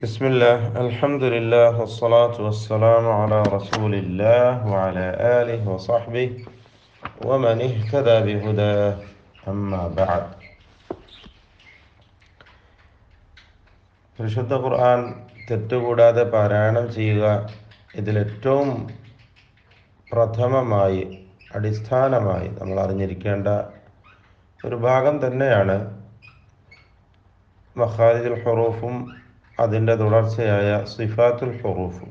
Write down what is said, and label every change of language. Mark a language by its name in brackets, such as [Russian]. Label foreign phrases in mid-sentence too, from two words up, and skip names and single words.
[Arabic] بسم الله الحمد لله والصلاة والسلام على رسول الله وعلى آله وصحبه ومن اهتدى بهداه أما بعد. [Malayalam] പരിശുദ്ധ ഖുർആൻ തെറ്റുകൂടാതെ പാരായണം ചെയ്യുക ഇതിലേറ്റവും പ്രഥമമായി അടിസ്ഥാനമായി നമ്മൾ അറിഞ്ഞിരിക്കേണ്ട ഒരു ഭാഗം തന്നെയാണ് മഖാരിജുൽ ഹുറൂഫും അതിൻ്റെ തുടർച്ചയായ സിഫാത്തുൽ ഹുറൂഫും.